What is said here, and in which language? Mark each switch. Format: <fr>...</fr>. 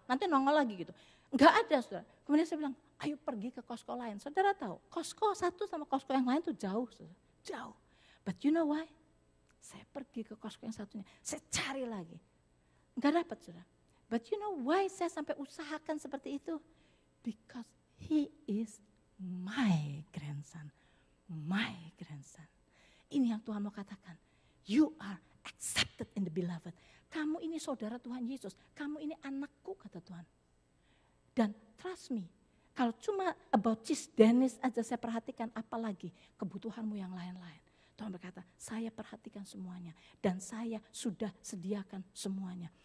<id>Nanti nongol lagi gitu. Enggak ada saudara. Kemudian saya bilang, ayo pergi ke Costco lain. Saudara tahu, Costco satu sama Costco yang lain tuh jauh saudara. Jauh.</id> <en>But you know why?</en> <id>Saya pergi ke Costco yang satunya, saya cari lagi. Enggak dapat saudara.</id> <en>But you know why</en> <id>saya sampai usahakan seperti itu?</id> <en>Because he is my grandson. My grandson.</en> <id>Ini yang Tuhan mau katakan.</id> <en>You are accepted in the beloved.</en> <id>Kamu ini saudara Tuhan Yesus. Kamu ini anakku, kata Tuhan. Dan</id> <en>trust me,</en> <id>kalau cuma about Cisdenis aja saya perhatikan, apalagi kebutuhanmu yang lain-lain. Tuhan berkata, saya perhatikan semuanya dan saya sudah sediakan semuanya.</id>